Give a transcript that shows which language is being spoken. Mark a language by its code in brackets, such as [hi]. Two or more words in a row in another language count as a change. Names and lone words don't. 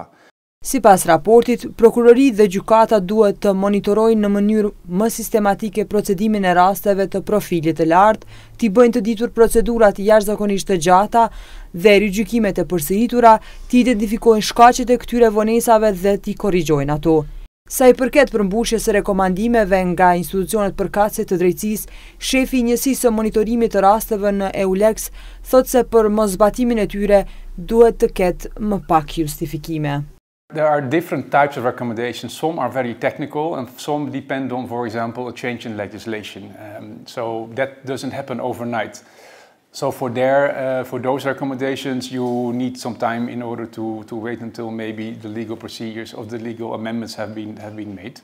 [sq] Sipas raportit, prokurori dhe gjykata duhet të monitorojnë në mënyrë më sistematike procedimin e rasteve të profilit të lartë, t'i bëjnë të ditur procedurat jashtëzakonisht të gjata dhe rigjykimet e përsëritura, t'i identifikojnë shkaqet e këtyre vonesave dhe t'i korrigjojnë ato. Sa i përket përmbushjes së rekomandimeve nga institucionet përkatëse të drejtësisë, shefi i njësisë së monitorimit të rasteve në EULEX thotë se për mosbatimin e tyre duhet të ketë më pak justifikime. [en] There are different types of recommendations. Some are very technical and some depend on, for example, a change in legislation. So that doesn't happen overnight. So for those recommendations, you need some time in order to wait until maybe the legal procedures of the legal amendments have been made.